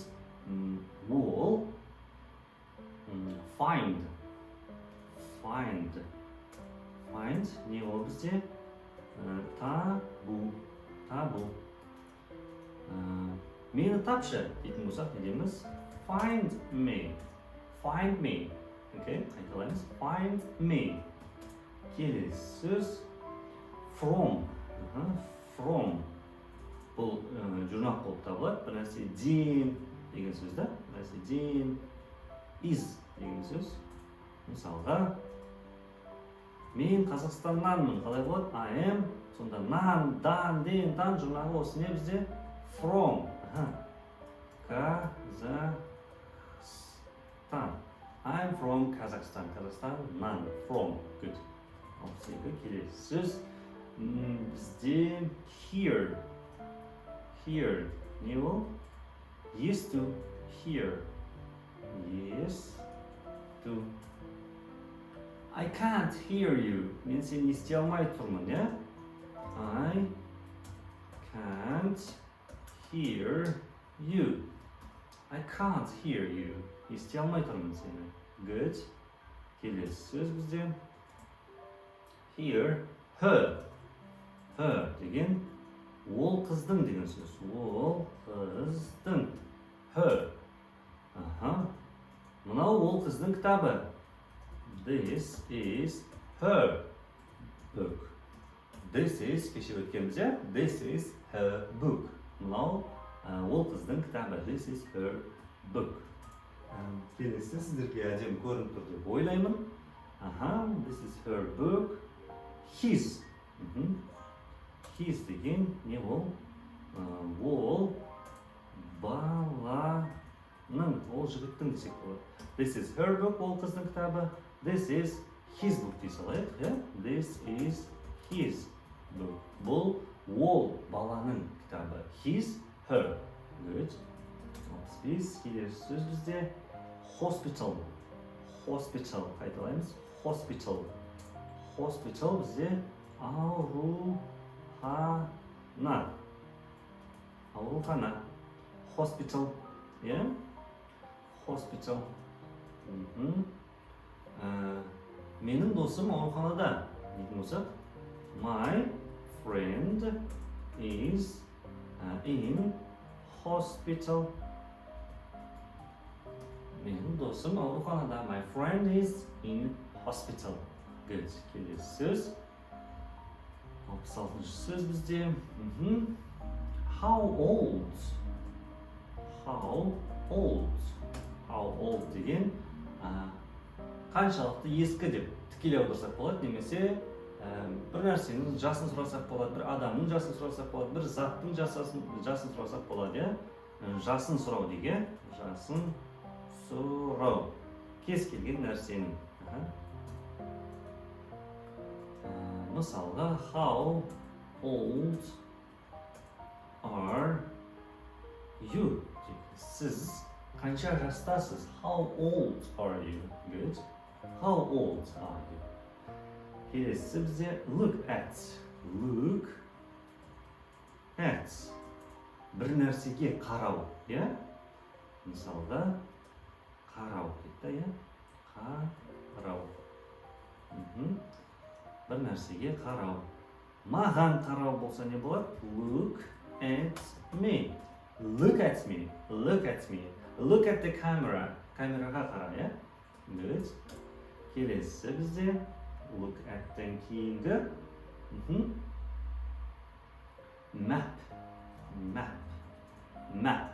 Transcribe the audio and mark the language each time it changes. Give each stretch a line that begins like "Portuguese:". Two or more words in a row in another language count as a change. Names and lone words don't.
Kazakh: Ол find. Не ол бізде? Табу. Мені тапшы дейтін болсақ, не дейміз?
English: Find me.
Kazakh: Окей, қайталаймыз.
English: Find me.
Kazakh: Келесі сөз from. Бұл жұрнақ болып табылады. Бір нәрседен деген сөз да. Бір нәрседен is деген сөз. Мысалға, мен Қазақстаннанмын. Қалай болады?
English: I am.
Kazakh: Сонда нан, дан, ден, тан жұрнағы осы не бізде?
English: From. Kazakhstan. I'm from Kazakhstan. Kazakhstan, from. Good.
Kazakh: 62 келесі сөз. Бізде here. Не ол? Есту. Here. Есту.
English: I can't hear you.
Kazakh: Мен сені ести алмай тұрмын,
English: I can't hear you. I can't hear you.
Kazakh: Ести алмай тұрмын сені. Good. Келесі сөз бізде.
English: Here.
Kazakh: Her деген ол қыздың деген сөз. Ол қыздың. Her. Мынау ол қыздың кітабы.
English: This is her book. This is,
Kazakh: кеше өткенбіз,
English: This is her book.
Kazakh: Мынау ол қыздың кітабы.
English: This is her book.
Kazakh: Келесі сіздерге әдемі көрініп тұр деп ойлаймын.
English: This is her book. His.
Kazakh: His деген не ол? Ол баланың, ол жігіттің десек болады.
English: This is her book,
Kazakh: ол қыздың кітабы.
English: This is his book
Kazakh: дей салайық,
English: This is his book.
Kazakh: Бұл ол баланың кітабы.
English: His, her. Good. 65.
Kazakh: Келесі сөз бізде hospital. Қайталаймыз. Hospital бізде аурухана.
English: Hospital. Hospital.
Kazakh: Менің досым ауруханада. Дейтін болсақ,
English: my friend is in hospital.
Kazakh: Менің досым ауруханада.
English: My friend is in hospital. Good.
Kazakh: Келесі сөз. 66-шы сөз бізде.
English: How old
Kazakh: деген қаншалықты ескі деп тікелей аударсақ болады, немесе бір нәрсенің жасын сұрасақ болады, бір адамның жасын сұрасақ болады, бір заттың жасын сұрасақ болады, жасын сұрау деген, жасын сұрау. Кез келген нәрсенің. Мысалға,
English: how old are you?
Kazakh: Сіз қанша жастасыз?
English: How old are you? Good. How old are you?
Kazakh: Келесі бізде
English: look at.
Kazakh: Бір нәрсеге қарау, Мысалға, қарау дейді, қарау. Бір нәрсеге қарау. Маған қарау болса не болады?
English: Look at me. Look at the camera.
Kazakh: Камераға қара, Good. Келесі бізде
English: look at-
Kazakh: тен кейінгі
English: map, map, map.